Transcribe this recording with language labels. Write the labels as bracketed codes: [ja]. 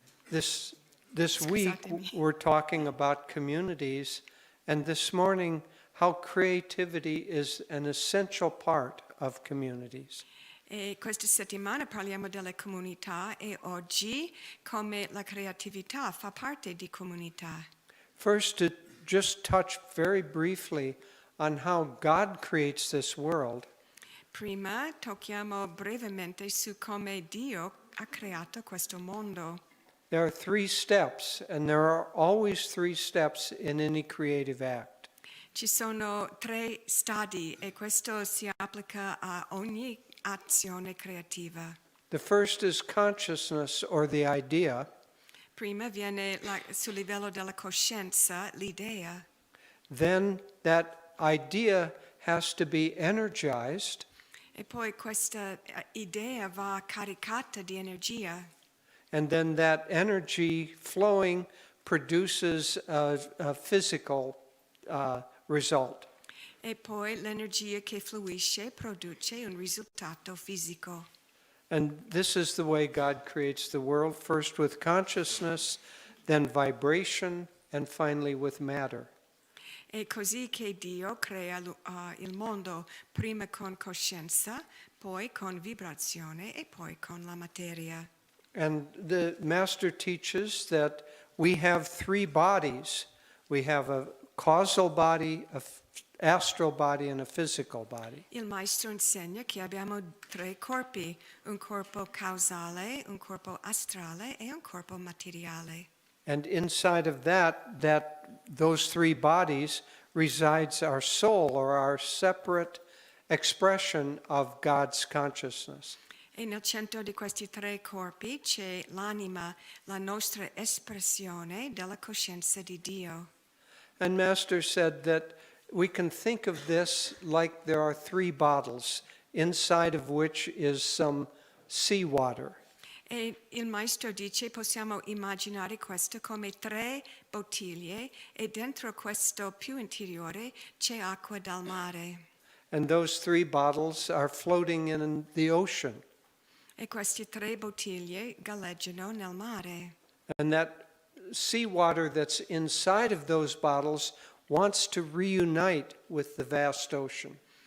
[en] This week we're talking about communities, and this morning how creativity is an essential part of communities. [it] E questa settimana parliamo delle comunità e oggi come la creatività fa parte di comunità. [en] First, to just touch very briefly on how God creates this world. [it] Prima tocchiamo brevemente su come Dio ha creato questo mondo. [en] There are 3 steps, and there are always 3 steps in any creative act. [it] Ci sono 3 stadi e questo si applica a ogni azione creativa. [en] The first is consciousness or the idea. [it] Prima viene sul livello della coscienza l'idea. [en] Then that idea has to be energized. [it] E poi questa idea va caricata di energia. [en] And then that energy flowing produces a physical result. [it] E poi l'energia che fluisce produce un risultato fisico. [en] And this is the way God creates the world, first with consciousness, then vibration, and finally with matter. [it] È così che Dio crea il mondo, prima con coscienza, poi con vibrazione e poi con la materia. [en] And the Master teaches that we have 3 bodies. We have a causal body, a astral body, and a physical body. [it] Il maestro insegna che abbiamo 3 corpi, un corpo causale, un corpo astrale e un corpo materiale. [en] And inside of those 3 bodies resides our soul, or our separate expression of God's consciousness. [it] E nel centro di questi 3 corpi c'è l'anima, la nostra espressione della coscienza di Dio. [en] And Master said that we can think of this like there are 3 bottles, inside of which is some seawater. [it] E il maestro dice possiamo immaginare questo come 3 bottiglie e dentro questo più interiore c'è acqua dal mare. [en] And those 3 bottles are floating in the ocean. [it] E queste 3 bottiglie galleggiano nel mare. [en] And that seawater that's inside of those bottles wants to reunite with the vast ocean.